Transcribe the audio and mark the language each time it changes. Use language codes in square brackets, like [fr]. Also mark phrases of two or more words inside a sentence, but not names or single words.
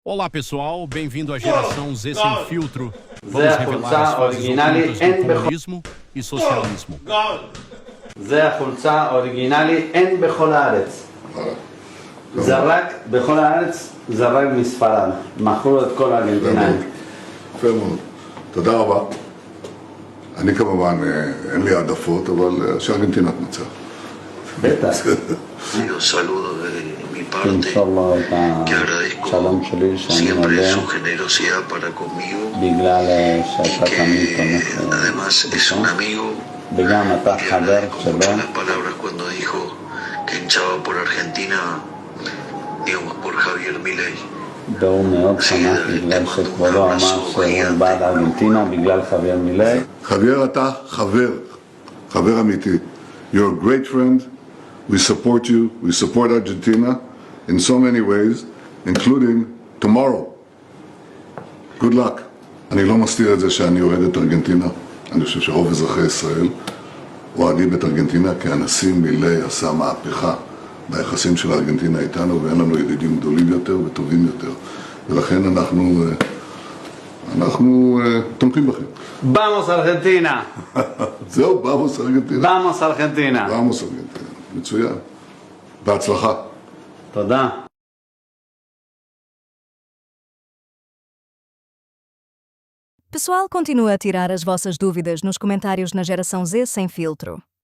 [pt] Olá pessoal, bem-vindo à Geração Z Sem Filtro. Vamos [he] זה [pt] revelar as [he] החולצה [pt] fases [he] אוריגינלי, [pt] ocultas do [he] אין בכל... [pt] comunismo e socialismo. [he] זה החולצה אוריגינלי, אין בכל הארץ. זה רק, בכל הארץ, זה רק מספרד. מכרו את כל הארגנטינאים. יפה מאוד. תודה רבה. אני כמובן, אין לי העדפות, אבל שארגנטינה תנצח. בטח. [es] Un saludo de mi parte, [he] תמסור לו את השלום שלי, שאני [es] siempre [he] מודה [es] su generosidad para conmigo, [he] בגלל שאתה תמיד [es] que [he] תומך [es] además es un amigo. [he] וגם אתה [es] Le [he] חבר [es] agradezco [he] שלו. [es] mucho las palabras cuando dijo que hinchaba por Argentina, digamos por Javier Milei. [he] והוא מאוד שמח בגלל שכבודו אמר שהוא בעד ארגנטינה בגלל חבר מילי. חבר, אתה חבר אמיתי. [en] You're a great friend. We support you. We support Argentina in so many ways, including tomorrow. Good luck. [he] אני לא מסתיר את זה שאני אוהד את ארגנטינה. אני חושב שרוב אזרחי ישראל אוהדים את ארגנטינה, כי הנשיא מילי עשה מהפכה ביחסים של ארגנטינה איתנו, ואין לנו ידידים גדולים יותר וטובים יותר. ולכן אנחנו תומכים בכם. [es] Vamos Argentina! [he] זהו, [es] Vamos Argentina. Vamos Argentina! Vamos Argentina. [he] מצוין. בהצלחה. תודה. [pt] Pessoal, continua a tirar as vossas dúvidas nos comentários na Geração Z Sem Filtro.